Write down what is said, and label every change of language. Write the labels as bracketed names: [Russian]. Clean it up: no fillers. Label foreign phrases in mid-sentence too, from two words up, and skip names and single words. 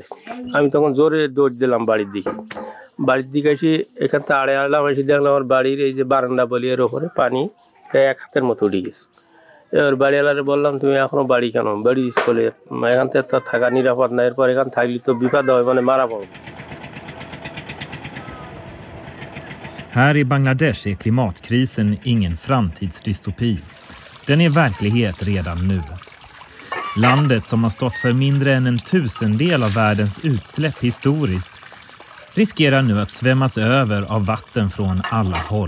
[Bangla] আমি তখন জোরে দৌড় দিলাম বাড়ির দিকে এসে এখান থেকে আড়ে আড়লাম, এসে দেখলাম আমার বাড়ির এই যে বারান্দা বলি এর ওপরে পানি এক হাতের মতো উঠে গেছে। এবার বাড়িওয়ালারে বললাম, তুমি এখনো বাড়ি কেন? বাড়ি চলে এখান থেকে তো থাকা নিরাপদ না, এরপর এখান থাকলে তো বিপদ হয়, মানে মারা পড়ব। [Swedish] Här i Bangladesh är klimatkrisen ingen framtidsdystopi. Den är verklighet redan nu. Landet som har stått för mindre än 1/1000 av världens utsläpp historiskt riskerar nu att svämmas över av vatten från alla håll.